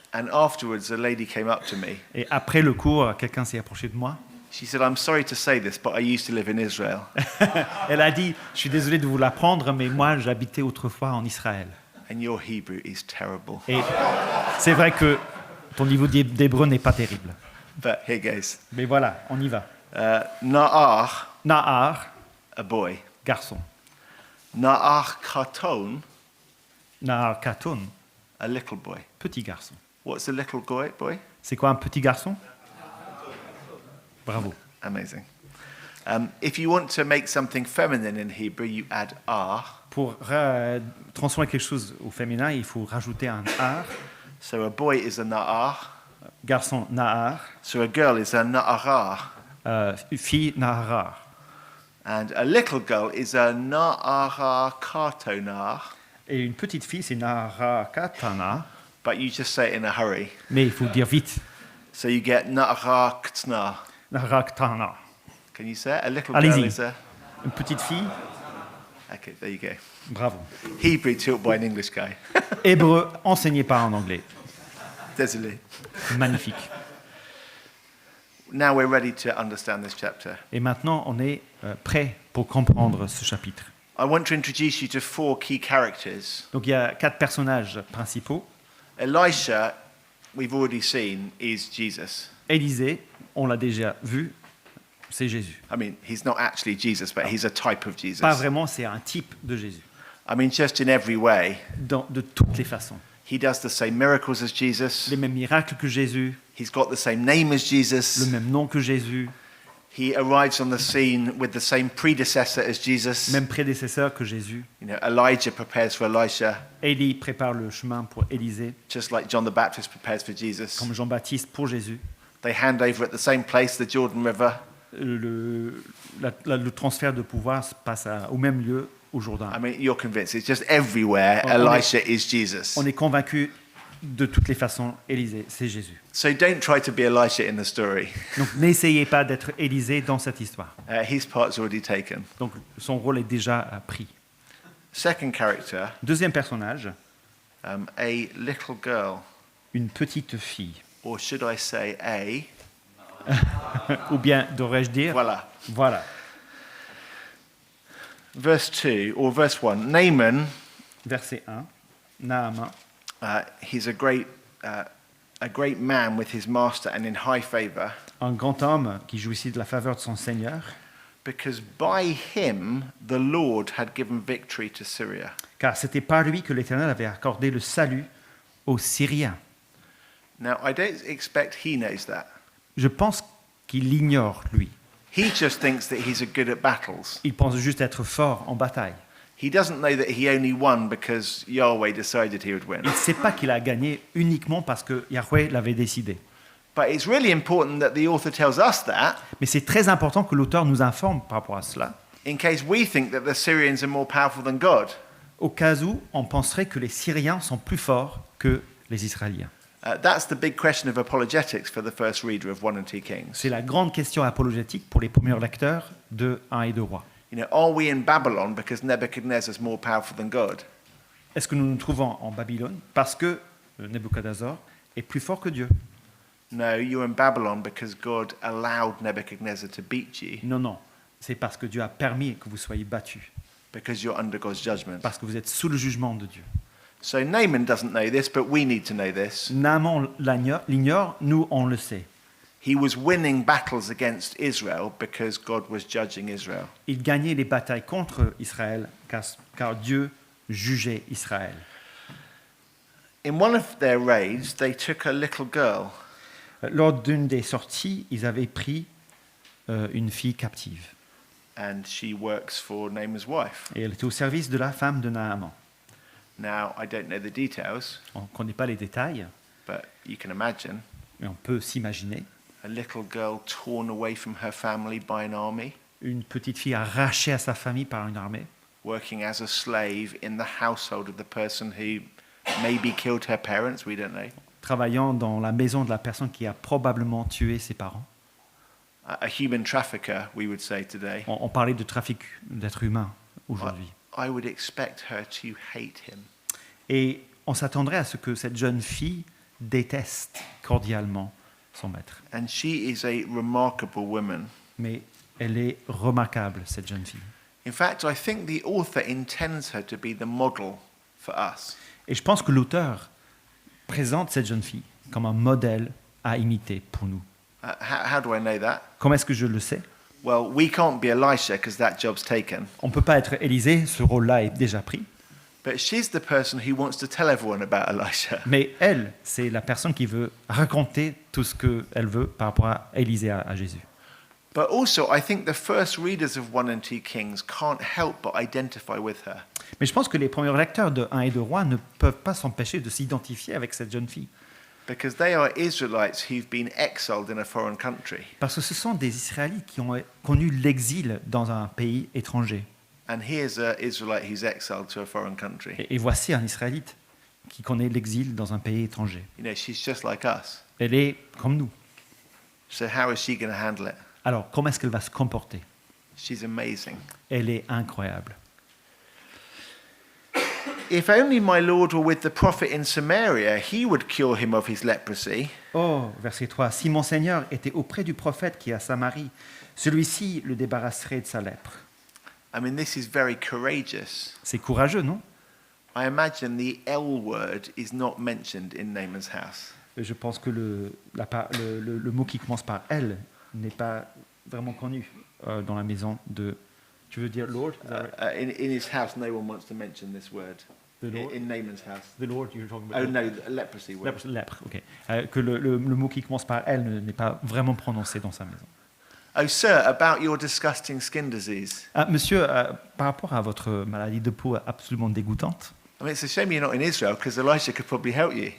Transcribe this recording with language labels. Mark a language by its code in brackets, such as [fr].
[en] And afterwards, a lady came up to me. [fr] Et après le cours, quelqu'un s'est approché de moi. [en] She said, I'm sorry to say this, but I used to live in Israel. [fr] Elle a dit, je suis désolé de vous l'apprendre, mais moi, j'habitais autrefois en Israël. [en] And your Hebrew is terrible. [fr] Et c'est vrai que ton niveau d'hébreu n'est pas terrible. [en] But here goes. [fr] Mais voilà, on y va. [he] Na'ar, Nahar, [en] a boy. [fr] garçon. [he] Na'ar katon, Nahar Katon, [en] a little boy. [fr] petit garçon. [en] What's a little boy? [fr] C'est quoi un petit garçon? [en] Bravo. Amazing. If you want to make something feminine in Hebrew, you add ar. [fr] Pour transformer quelque chose au féminin, il faut rajouter un ar. [en] So a boy is a na'ar. [fr] Garçon, Nahar. [en] So a girl is a na'arar. [fr] Fille, Naharar. [en] And a little girl is a [he] na'arar katonar. [fr] Et une petite fille, c'est [he] Nahara Katana. [en] But you just say it in a hurry. [fr] Mais il faut dire vite. [en] So you get [he] na'arar ktna. Nahara Katana. [en] Can you say it? A little [fr] Allez-y. [en] girl is a... [fr] Une petite fille, [en] Okay, there you go. [fr] bravo. [en] Hebrew taught by an English guy. [fr] Hébreu, enseigné par un anglais. Désolé. Magnifique. [en] Now we're ready to understand this chapter. [fr] Et maintenant, on est prêt pour comprendre ce chapitre. [en] I want to introduce you to 4 key characters. [fr] Donc il y a 4 personnages principaux. [en] Elisha, we've already seen, is Jesus. [fr] Élisée, on l'a déjà vu, c'est Jésus. [en] I mean, he's not actually Jesus, but he's a type of Jesus. [fr] Pas vraiment, c'est un type de Jésus. [en] I mean, just in every way. [fr] De toutes les façons. [en] He does the same miracles as Jesus. [fr] Les mêmes miracles que Jésus, [en] He's got the same name as [fr] le [en] Jesus. [fr] même nom que Jésus, [en] He arrives on the scene with the same predecessor as Jesus. [fr] même prédécesseur que Jésus. [en] You know, Elijah prepares for Elisha, [fr] Élie prépare le chemin pour Élisée, [en] just like John the Baptist prepares for Jesus. [fr] comme Jean-Baptiste pour Jésus. [en] They hand over at the same place, the Jordan River. [fr] Le transfert de pouvoir se passe au même lieu au Jourdain. [en] I mean, you're convinced. It's just everywhere. [fr] On est- [en] Elisha is Jesus. [fr] On est convaincu de toutes les façons, Élisée, c'est Jésus. [en] So don't try to be Elisha in the story. [fr] Donc n'essayez pas d'être Élisée dans cette histoire. [en] His part's already taken. [fr] Donc son rôle est déjà pris. [en] Second character, [fr] Deuxième personnage, [en] a little girl, [fr] une petite fille. [en] or should I say a? [fr] Ou bien devrais-je dire, Voilà. voilà. [en] Verse 2 or verse 1. Naaman, [fr] Verset 1, Naaman, [en] he's a great man with his master and in high favor, [fr] un grand homme qui jouissait de la faveur de son Seigneur, [en] because by him the Lord had given victory to Syria. [fr] car c'était par lui que l'Éternel avait accordé le salut aux Syriens. [en] Now, I don't expect he knows that. [fr] Je pense qu'il l'ignore, lui. [en] He just thinks that he's good at battles. [fr] Il pense juste être fort en bataille. [en] He doesn't know that he only won because Yahweh decided he would win. [fr] Il ne sait pas qu'il a gagné uniquement parce que Yahweh l'avait décidé. [en] But it's really important that the author tells us that [fr] Mais c'est très important que l'auteur nous informe par rapport à cela, [en] in case we think that the Syrians are more powerful than God. [fr] au cas où on penserait que les Syriens sont plus forts que les Israéliens. [en] That's the big question of apologetics for the first reader of 1 and 2 Kings. [fr] C'est la grande question apologétique pour les premiers lecteurs de 1 et 2 Rois. [en] You know, are we in Babylon because Nebuchadnezzar is more powerful than God? [fr] Est-ce que nous nous trouvons en Babylone parce que Nebuchadnezzar est plus fort que Dieu? [en] No, you're in Babylon because God allowed Nebuchadnezzar to beat you [fr] Non, non. C'est parce que Dieu a permis que vous soyez battus, [en] because you're under God's judgment. [fr] parce que vous êtes sous le jugement de Dieu. [en] So Naaman doesn't know this, but we need to know this. [fr] Naaman l'ignore, nous on le sait. [en] He was winning battles against Israel because God was judging Israel. [fr] Il gagnait les batailles contre Israël car Dieu jugeait Israël. [en] in one of their raids, they took a little girl. [fr] Lors d'une des sorties, ils avaient pris une fille captive. [en] And she works for Naaman's wife. [fr] Et elle était au service de la femme de Naaman. [en] Now, I don't know the details, [fr] On ne connaît pas les détails, [en] but you can imagine [fr] mais on peut s'imaginer [en] a little girl torn away from her family by an army, [fr] une petite fille arrachée à sa famille par une armée, [en] working as a slave in the household of the person who maybe killed her parents, we don't know. [fr] travaillant dans la maison de la personne qui a probablement tué ses parents. [en] A human trafficker, we would say today. [fr] On parlait de trafic d'êtres humains aujourd'hui. [en] I would expect her to hate him. [fr] Et on s'attendrait à ce que cette jeune fille déteste cordialement son maître. [en] And she is a remarkable woman. [fr] Mais elle est remarquable, cette jeune fille. [en] In fact, I think the author intends her to be the model for us. [fr] Et je pense que l'auteur présente cette jeune fille comme un modèle à imiter pour nous. [en] How do I know that? [fr] Comment est-ce que je le sais? [en] Well, we can't be Elisha because that job's taken. [fr] On ne peut pas être Élisée, ce rôle-là est déjà pris. [en] But she's the person who wants to tell everyone about Elisha. [fr] Mais elle, c'est la personne qui veut raconter tout ce qu'elle veut par rapport à Élisée, à Jésus. [en] But also, I think the first readers of 1 and 2 Kings can't help but identify with her. [fr] Mais je pense que les premiers lecteurs de 1 et 2 Rois ne peuvent pas s'empêcher de s'identifier avec cette jeune fille. [en] Because they are Israelites who've been exiled in a foreign country. [fr] Parce que ce sont des Israélites qui ont connu l'exil dans un pays étranger. [en] And here's an Israelite who's exiled to a foreign country. [fr] Et voici un Israélite qui connaît l'exil dans un pays étranger. [en] You know, she's just like us. [fr] Elle est comme nous. [en] So how is she going to handle it? [fr] Alors, comment est-ce qu'elle va se comporter? [en] She's amazing. [fr] Elle est incroyable. [en] If only my Lord were with the prophet in Samaria, he would cure him of his leprosy. [fr] Oh, verset 3. Si mon Seigneur était auprès du prophète qui est à Samarie, celui-ci le débarrasserait de sa lèpre. [en] I mean, this is very courageous. [fr] C'est courageux, non? [en] I imagine the L word is not mentioned in Naaman's house. [fr] Je pense que le mot qui commence par elle n'est pas vraiment connu dans la maison de... Tu veux dire Lord? [en] In his house, no one wants to mention this word. The Lord? In Naaman's house. The Lord, you're talking Oh about... no, the leprosy word. [fr] Lèpre, ok. Que le mot qui commence par elle n'est pas vraiment prononcé dans sa maison. [en] Oh, sir, about your disgusting skin disease. [fr] Ah, monsieur, par rapport à votre maladie de peau absolument dégoûtante, [en] I mean, it's a shame you're not in Israel because Elisha could probably help you.